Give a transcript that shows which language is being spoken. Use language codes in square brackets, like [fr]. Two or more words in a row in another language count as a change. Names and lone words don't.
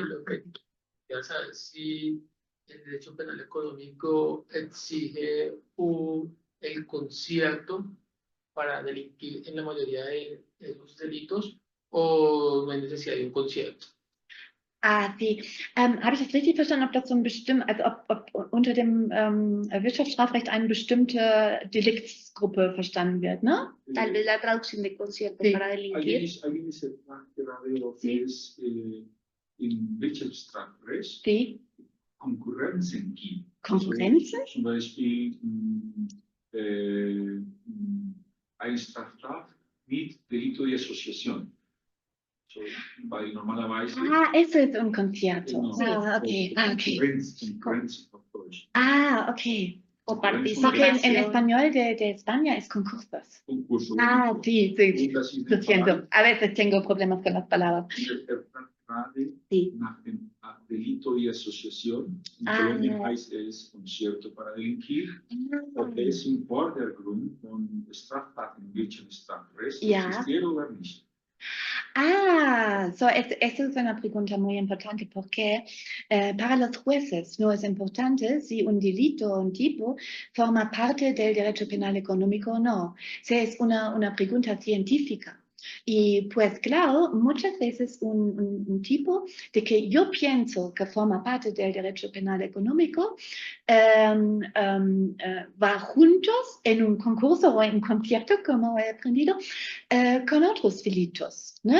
[es] Ya sabes, si el derecho penal económico exige el concierto para delinquir en la mayoría de los delitos, o no hay necesidad de un concierto. Sí. [de] Habe ich das richtig verstanden, ob das so ein also ob unter dem Wirtschaftsstrafrecht eine bestimmte Deliktsgruppe verstanden wird, ne? [es] Tal vez la traducción de concierto Sí. para delinquir. Alguien se trata de lo Sí. que es [de] im Wirtschaftsstrafrecht Die Konkurrenzen gibt. Konkurrenzen? Zum Beispiel eine Straftat mit [es] Delito de Asociación. [de] So, weil normalerweise [es] Eso es un concierto. [de] Genau. Okay. Okay. Konkurrenz auf Deutsch. Okay. [es] O [de] Konkurrenz [es] Porque en participación. español de España es concursos. Concurso. Sí. [de] Und das ist [es] Lo [de] der [es] siento. [de] Fall. [es] A veces tengo problemas con las palabras. [de] Er fragt gerade [es] Sí. [de] nach dem [es] Delito de Asociación. [de] In Ah. Kolumbien heißt es [es] Concierto para delinquir. [de] Ob es im Vordergrund von Straftaten im Wirtschaftsstrafrecht Ja. existiert oder nicht. [es] Esta es una pregunta muy importante porque para los jueces no es importante si un delito o un tipo forma parte del derecho penal económico o no. Es una pregunta científica. Y pues claro, muchas veces un tipo de que yo pienso que forma parte del derecho penal económico va juntos en un concurso o en un concierto, como he aprendido, con otros delitos, ¿no?